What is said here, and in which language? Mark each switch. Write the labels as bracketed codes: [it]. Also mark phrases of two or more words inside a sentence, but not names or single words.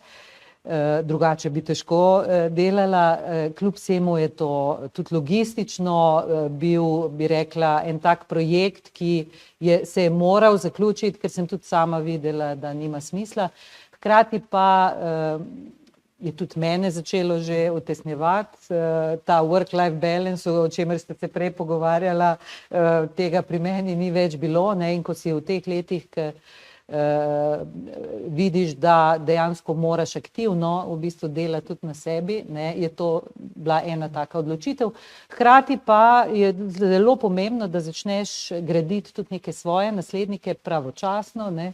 [sl] Drugače bi težko delala, kljub vsemu je to tudi logistično bil, bi rekla, en tak projekt, ki se je moral zaključiti, ker sem tudi sama videla, da nima smisla. Hkrati pa je tudi mene začelo že utesnjevati ta [en] work-life balance, [sl] o čemer ste se prej pogovarjala, tega pri meni ni več bilo, ne, in ko si v teh letih vidiš, da dejansko moraš aktivno v bistvu delati tudi na sebi, ne, je to bila ena taka odločitev. Hkrati pa je zelo pomembno, da začneš graditi tudi neke svoje naslednike pravočasno, ne.